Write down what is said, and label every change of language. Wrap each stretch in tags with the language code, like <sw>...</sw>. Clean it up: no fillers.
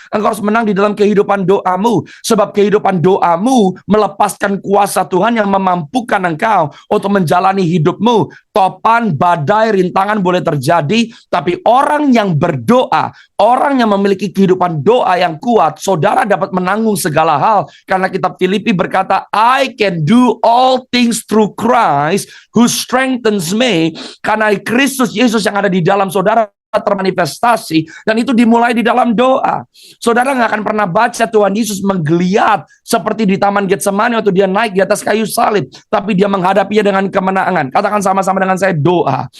<id>Engkau harus menang di dalam kehidupan doamu. Sebab kehidupan doamu melepaskan kuasa Tuhan yang memampukan engkau untuk menjalani hidupmu. Topan, badai, rintangan boleh terjadi, tapi orang yang berdoa, orang yang memiliki kehidupan doa yang kuat, saudara dapat menanggung segala hal. Karena kitab Filipi berkata,</id> <en>I can do all things through Christ who strengthens me.</en> <id>Karena Kristus Yesus yang ada di dalam saudara termanifestasi, dan itu dimulai di dalam doa. Saudara nggak akan pernah baca Tuhan Yesus menggeliat seperti di Taman Getsemani waktu dia naik di atas kayu salib, tapi dia menghadapinya dengan kemenangan. Katakan sama-sama dengan saya, doa.</id>